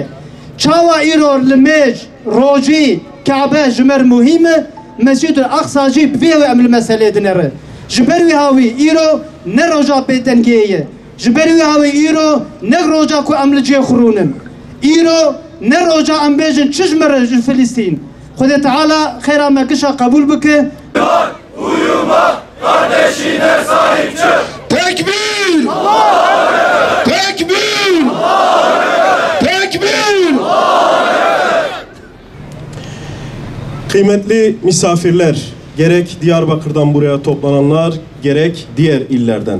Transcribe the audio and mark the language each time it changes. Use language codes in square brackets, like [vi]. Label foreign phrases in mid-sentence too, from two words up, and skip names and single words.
[ku] Çawa îro li mêj rojî Kabe ji mer muhîm e Mescid-ül Aksa jî bi vê wê em li meselê dinere. Ji ber wê hawî îro ne roja bêdengiyê ye. Ji ber wê hawî îro ne roja ku em li cê xurûnin. Îro ne roja em bêjin çi ji me ji Filîstîn. Xwedê Teala xêra me kişa qebûl bike. [tr] Uyuma, kardeşine sahip çık. Tekbir! Tekbir! Tekbir! Kıymetli misafirler, gerek Diyarbakır'dan buraya toplananlar, gerek diğer illerden.